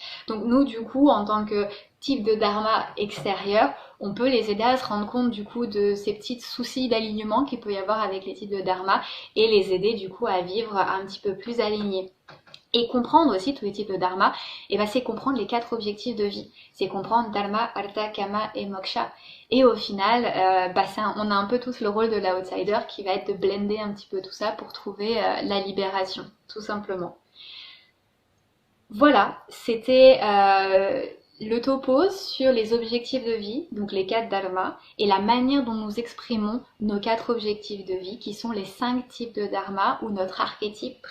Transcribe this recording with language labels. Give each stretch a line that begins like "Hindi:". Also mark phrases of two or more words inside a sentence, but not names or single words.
French: Donc nous, du coup, en tant que type de dharma extérieur, on peut les aider à se rendre compte du coup de ces petits soucis d'alignement qu'il peut y avoir avec les types de dharma et les aider du coup à vivre un petit peu plus alignés. Et comprendre aussi tous les types de dharma, et ben c'est comprendre les 4 objectifs de vie. C'est comprendre
Sanskrit: dharma, artha, kama
French: et moksha. Et au final, on a un peu tous le rôle de l'outsider qui va être de blender un petit peu tout ça pour trouver la libération, tout simplement. Voilà, c'était le topo sur les objectifs de vie, donc les 4 dharmas, et la manière dont nous exprimons nos 4 objectifs de vie, qui sont les 5 types de dharma ou notre archétype primaire.